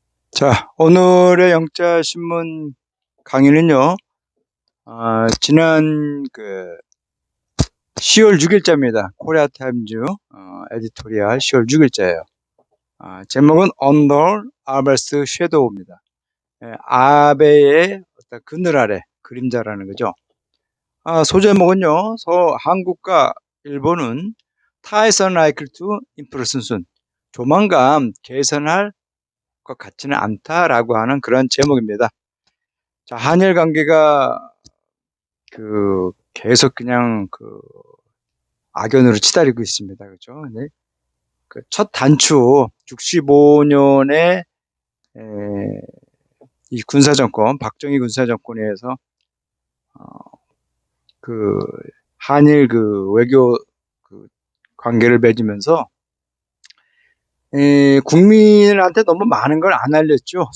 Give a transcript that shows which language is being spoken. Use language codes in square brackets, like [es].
[ko] 자, 오늘의 영자신문 강의는요, 지난 10월 6일자입니다. 코리아타임즈, 에디토리얼 10월 6일자예요. 제목은 Under Abe's Shadow입니다. 아베의 어떤 그늘 아래, 그림자라는 거죠. 소제목은요, 한국과 일본은 [en] ties unlikely to improve soon. [ko] 조만간 개선할 것 같지는 않다라고 하는 그런 제목입니다. 자, 한일 관계가 계속 그냥 악연으로 치달리고 있습니다. 그죠? 네. 첫 단추 65년에 이 군사정권, 박정희 군사정권에 의해서 그 한일 외교 관계를 맺으면서 국민한테 너무 많은 걸 안 알렸죠.